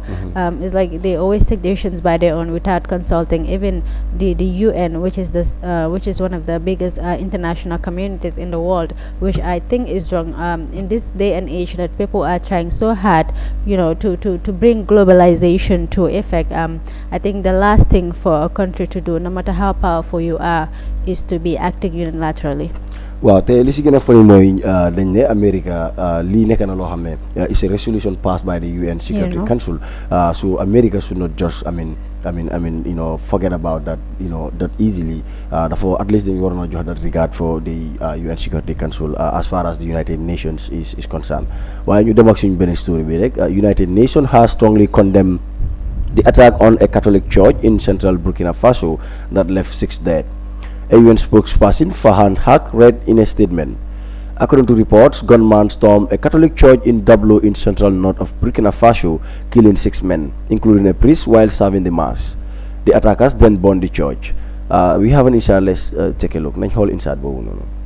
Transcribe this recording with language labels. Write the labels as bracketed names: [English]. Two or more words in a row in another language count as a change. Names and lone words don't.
[English] It's like they always take decisions by their own without consulting even the UN, which is one of the biggest international communities in the world, which I think is wrong in this day and age that people are trying so hard to bring globalization to effect. I think the last thing for a country to do, no matter how powerful you are, is to be acting unilaterally. [Wolof] waaw te li si gën a funny mooy dañ ne [English] America [Wolof] lii nekk na loo xam ne [English] is a resolution passed by the UN Security Council so America should not just forget about that that easily therefore at least [Wolof] dañu waroon a jox [English] that regard for the UN Security Council as far as the United Nations is concerned [Wolof] waaye ñu dem ak suñu beneen [English] story bi rek United Nations has strongly condemned the attack on a Catholic church in central Burkina Faso that left 6 dead. A UN spokesperson, Farhan Haq, read in a statement, according to reports, gunmen stormed a Catholic church in Dablo in central north of Burkina Faso, killing 6 men, including a priest, while serving the mass. The attackers then burned the church. We have an inside, let's take a look. [Wolof] Nañ xool inside boobu noonu.